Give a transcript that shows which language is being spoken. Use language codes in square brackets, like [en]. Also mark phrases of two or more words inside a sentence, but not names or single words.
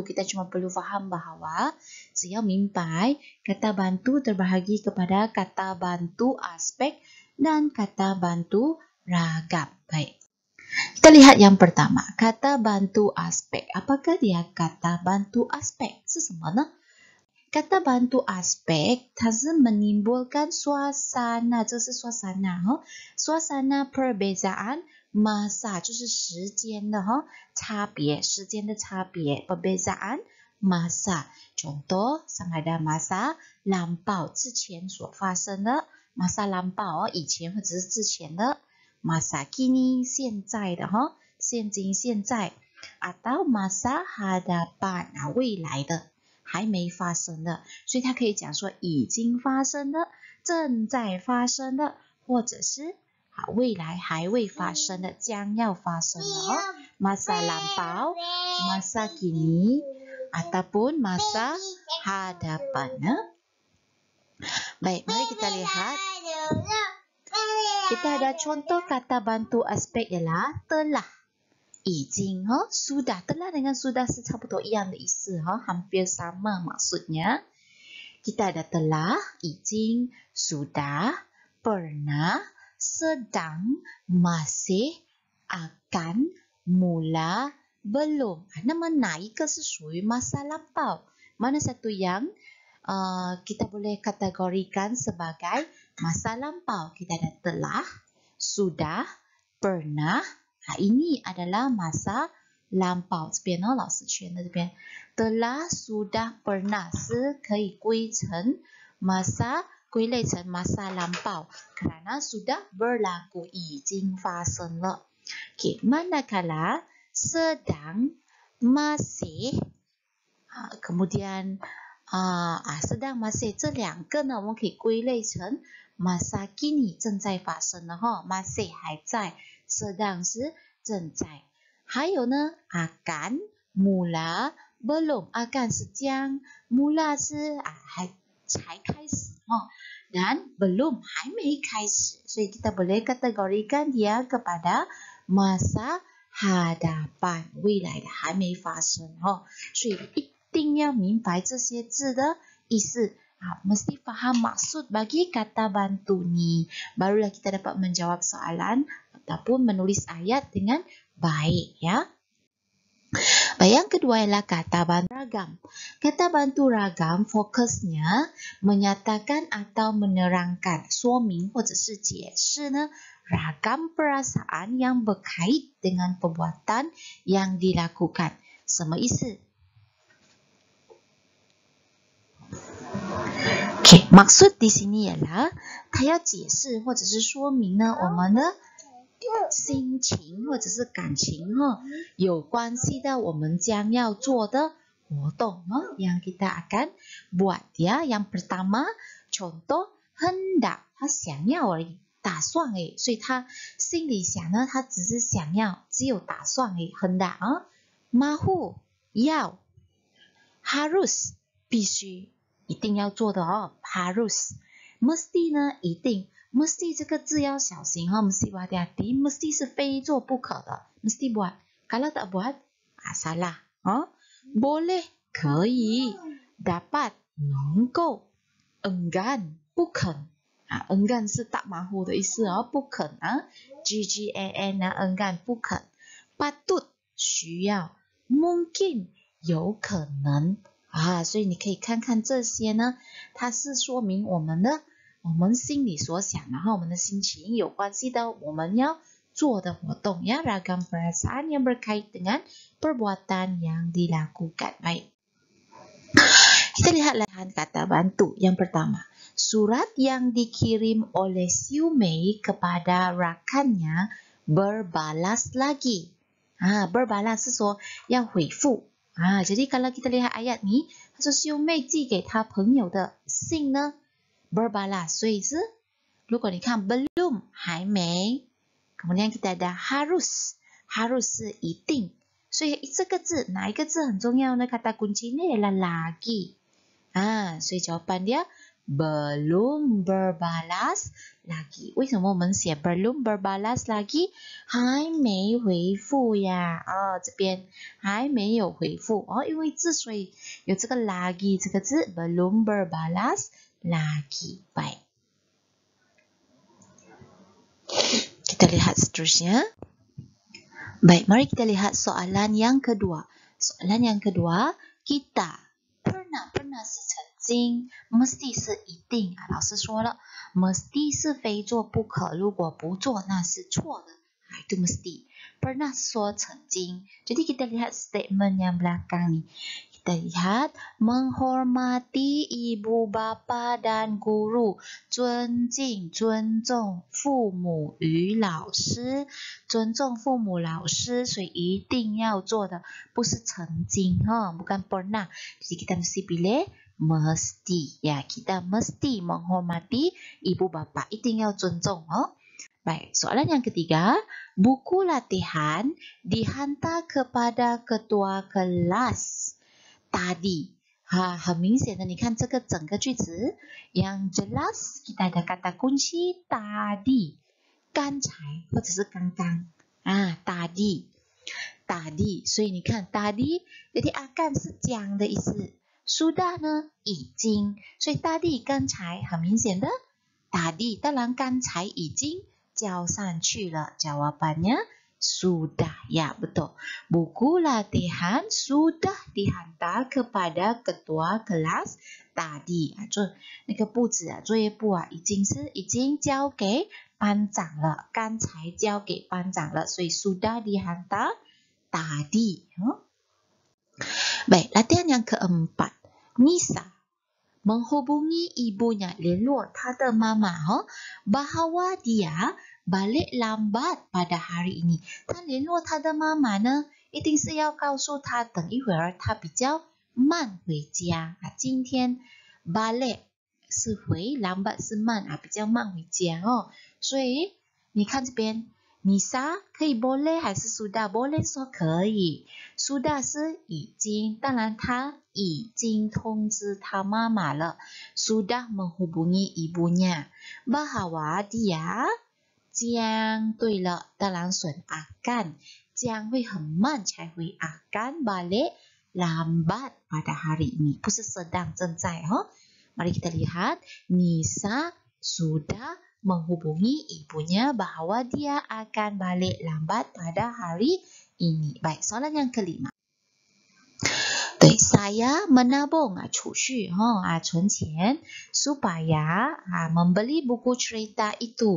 [ms] Kita cuma perlu faham bahawa saya mimpai kata bantu terbahagi kepada kata bantu aspek dan kata bantu ragam. Baik. Kita lihat yang pertama, kata bantu aspek. Apakah dia kata bantu aspek? Sesemana? Kata bantu aspek, [zh] 它是 [ms] menimbulkan suasana, [zh] 这是 [ms] suasana, suasana perbezaan masa [zh] 就是时间的差别，时间的差别 [ms] perbezaan masa. Contoh sama ada masa lampau [zh] 之前所发生的 [ms] masa lampau [zh] 以前或者是之前的 [ms] masa kini [zh] 现在的现今现在 [ms] atau masa hadapan [zh] 未来的还没发生的，所以它可以讲说已经发生的，正在发生的，或者是未来还未发生的，将要发生的 [ms] masa lampau, masa kini ataupun masa hadapan. Baik, mari kita lihat. Kita ada contoh kata bantu aspek ialah telah. 已经 sudah, telah dengan sudah [zh] 是差不多一样的意思 [ms] hampir sama maksudnya. Kita ada telah, 已经 sudah, pernah, sedang, masih, akan, mula, belum. [zh] Nama 哪一个是属于 [ms] masa lampau? Mana satu yang kita boleh kategorikan sebagai masa lampau? Kita ada telah, sudah, pernah. Ini adalah masa lampau. [zh] 这边呢，老师圈在这边。 [ms] telah, sudah, pernah [zh] 是可以归类成 [ms] masa lampau kerana sudah berlaku, [zh] 已经发生了。 [ms] Okay, manakala sedang, masih, kemudian sedang, masih [zh] 这两个呢，我们可以归类成 [ms] masa kini [zh] 正在发生的 masih 还在。sedang 是正在，还有呢 [ms] akan, mula, belum, akan [zh] 是将，mula 是才开始 [ms] dan belum [zh] 还没开始，所以 [ms] kita boleh kategorikan dia kepada masa hadapan [zh] 未来的还没发生所以一定要明白这些字的意思。 [ms] mesti faham maksud bagi kata bantu ni. Barulah kita dapat menjawab soalan ataupun menulis ayat dengan baik ya. Baik, yang kedua ialah kata bantu ragam. Kata bantu ragam fokusnya menyatakan atau menerangkan [zh] 说明或者是解释呢 [ms] ragam perasaan yang berkait dengan perbuatan yang dilakukan. [zh] 什么意思 OK， [ms] maksud di sini ialah [zh] 他要解释或者是说明呢，我们的心情或者是感情有关系到我们将要做的活动 [ms] yang kita akan buat ya. Yang pertama, contoh hendak， [zh] 他想要而已，打算而已，所以他心里想呢，他只是想要，只有打算而已。 [ms] hendak mahu [zh] 要 harus 必须一定要做的 [ms] harus mesti [zh] 呢一定。mesti 这个字要小心 [ms] mesti hati-hati, mesti [zh] 是非做不可的 [ms] mesti buat, kalau tak buat salah boleh [zh] 可以 dapat 能够 [ms] enggan 不 [zh] 肯enggan 是 [ms] tak mahu [zh] 的意思不肯GGAN enggan 不肯 patut 需要 mungkin 有可能所以你可以看看这些呢，它是说明我们心里所想，然后我们的心情有关系到我们要做的活动 ya. [ms] Ragam perasaan yang berkait dengan perbuatan yang dilakukan. Baik. Kita lihat latihan kata bantu. Yang pertama, surat yang dikirim oleh Siu Mei kepada rakannya berbalas lagi. Berbalas [zh] 是说要回复 [ms] jadi kalau kita lihat ayat ni, [zh] 他说 [ms] Siu Mei [zh] 寄给他朋友的信呢berbalas， 所以是如果你看 belum 还没 kemudian kita ada harus 是一定，所以这个字哪一个字很重要呢？ [ms] kata kuncinya adalah lagi 所以 jawapan dia belum berbalas lagi。 [zh] 为什么我们写 [ms] belum berbalas lagi？ [zh] 还没回复呀这边还没有回复因为之所以有这个 lagi 这个字 [ms] belum berbalas lagi. Baik. Kita lihat seterusnya. Baik, mari kita lihat soalan yang kedua. Soalan yang kedua, kita pernah [zh] 是曾经 mesti 是一定老师说了 mesti 是非做不可，如果不做那是错的 [ms] itu mesti. [zh] Pernah 说曾经， [ms] jadi kita lihat [en] statement [ms] yang belakang ni. Kita lihat menghormati ibu bapa dan guru, [zh] 尊敬尊重父母与老师，尊重父母老师，所以一定要做的不是曾经 [ms] bukan pernah. Jadi kita mesti pilih mesti ya, kita mesti menghormati ibu bapa, [zh] 一定要尊重 [ms] Baik, soalan yang ketiga, buku latihan dihantar kepada ketua kelas tadi. [zh] 很明显的，你看这个整个句子 [ms] yang jelas kita ada kata kunci tadi, [zh] 刚才或者是刚刚tadi， 所以你看 tadi， [ms] jadi akan [zh] 是将的意思 sudah 呢已经，所以 tadi 刚才很明显的 tadi， 当然刚才已经交上去了 ， [ms] jawabannya sudah ya betul. Buku latihan sudah dihantar kepada ketua kelas tadi [zh] 那个布置作业簿已经交给班长了，刚才交给班长了，所以 [ms] sudah dihantar tadi Baik, latihan yang keempat, Nisa menghubungi ibunya, [zh] 联络她的妈妈 [ms] bahwa dia balik lambat pada hari ini. [zh] 他联络他的妈妈呢，一定是要告诉他等一会儿他比较慢回家今天 balik 是回 lambat 是慢比较慢回家所以你看这边 Nisa 可以 [ms] boleh 还是 sudah？ [zh] boleh 说可以 sudah 是已经，当然他已经通知他妈妈了 [ms] sudah menghubungi ibunya bahwa dia [zh] 将对了，当然选 [ms] akan [zh] 将会很慢才会 [ms] akan balik lambat pada hari ini， [zh] 不是 [ms] sedang [zh] 正在 [ms] Mari kita lihat Nisa sudah menghubungi ibunya bahwa dia akan balik lambat pada hari ini. Baik, soalan yang kelima. Saya menabung [zh] 储蓄存钱 [ms] supaya membeli buku cerita itu.